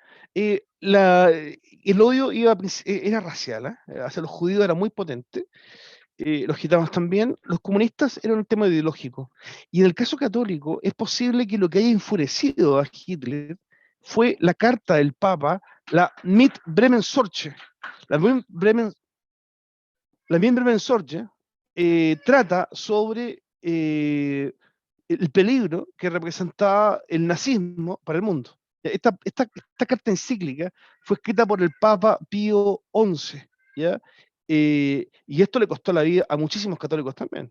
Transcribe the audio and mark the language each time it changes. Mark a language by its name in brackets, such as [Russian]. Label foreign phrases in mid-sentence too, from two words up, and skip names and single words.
[Spanish] El odio era racial, hacia los judíos era muy potente, los gitanos también, los comunistas eran un tema ideológico. Y en el caso católico, es posible que lo que haya enfurecido a Hitler fue la carta del Papa, la Mit Bremen Sorge. La Mit Bremen, la Mit Bremen Sorge trata sobre el peligro que representaba el nazismo para el mundo. Esta carta encíclica fue escrita por el Papa Pío XI, ¿ya? Y esto le costó la vida a muchísimos católicos también.